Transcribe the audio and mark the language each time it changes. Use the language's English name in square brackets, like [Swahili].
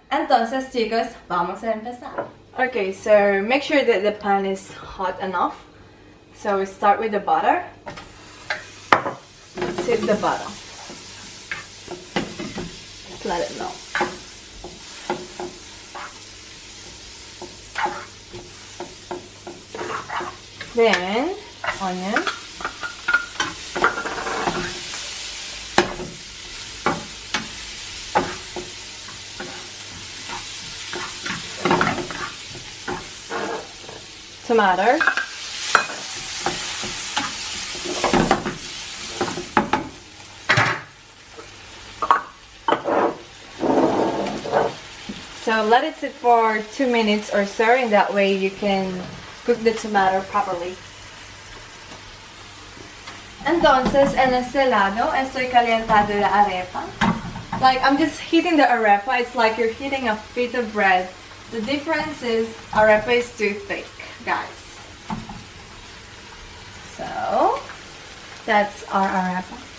[Spanish] Entonces, chicos, vamos a empezar. [English] Okay, so make sure that the pan is hot enough. So we start with the butter. Sip the butter. Just let it melt. Then onion. Tomato. So let it sit for 2 minutes or so, in that way you can cook the tomato properly. [Spanish] Entonces, en este lado estoy calentando la arepa. [English] Like, I'm just heating the arepa. It's like you're heating a bit of bread. The difference is arepa is too thick, guys. So that's our arepa.